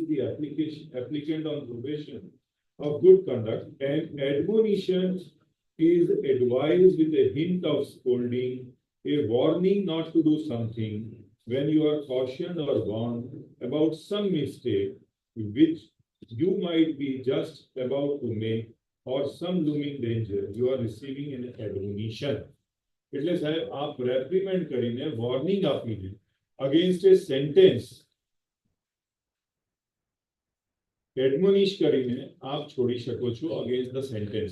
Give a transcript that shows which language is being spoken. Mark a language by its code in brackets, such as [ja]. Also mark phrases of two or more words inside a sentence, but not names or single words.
[en] the applicant on probation of good conduct, and admonition is advised with a hint of scolding, a warning not to do something when you are cautioned or warned about some mistake which you might be just about to make, or some looming danger you are receiving an admonition. [gu] એટલે સાહેબ આપ રેપ્રિમેન્ડ કરીને વોર્નિંગ આપી છે [en] against a sentence, [gu] એડમોનિશ કરીને આપ છોડી શકો છો [en] against the sentence.